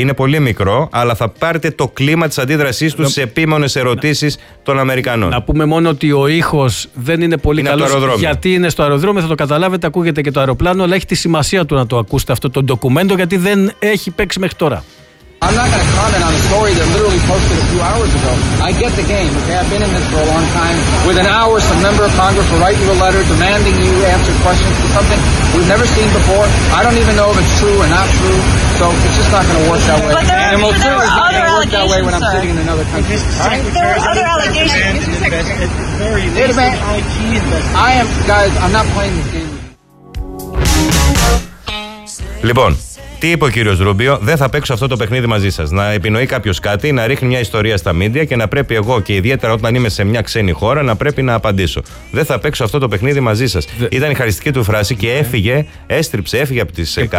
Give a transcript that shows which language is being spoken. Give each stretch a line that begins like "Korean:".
Greek: Είναι πολύ μικρό, αλλά θα πάρετε το κλίμα της αντίδρασής του σε επίμονες ερωτήσεις των Αμερικανών. Να πούμε μόνο ότι ο ήχος δεν είναι πολύ καλό. Γιατί είναι στο αεροδρόμιο, θα το καταλάβετε, ακούγεται και το αεροπλάνο, αλλά έχει τη σημασία του να το ακούσετε αυτό το ντοκουμέντο, γιατί δεν έχει παίξει μέχρι τώρα.
English: I'm not going to comment on a story that literally posted a few hours ago. I get the game, okay? I've been in this for a long time. Within hours, some member of Congress will write you a letter demanding you answer questions for something we've never seen before. I don't even know if it's true or not true. So it's just not going to work that way. But there are, and there are other allegations, not going to work that way when sir. I'm sitting in another country. Right? There are other allegations. Wait a minute. I am, guys, I'm not playing this game.
Greek: Λοιπόν, τι είπε ο κύριος Ρούμπιο, δεν θα παίξω αυτό το παιχνίδι μαζί σας. Να επινοεί κάποιος κάτι, να ρίχνει μια ιστορία στα μίντια και να πρέπει εγώ, και ιδιαίτερα όταν είμαι σε μια ξένη χώρα, να πρέπει να απαντήσω. Δεν θα παίξω αυτό το παιχνίδι μαζί σας. Ήταν η χαριστική του φράση και έφυγε, έστριψε, έφυγε από τις κάμερες.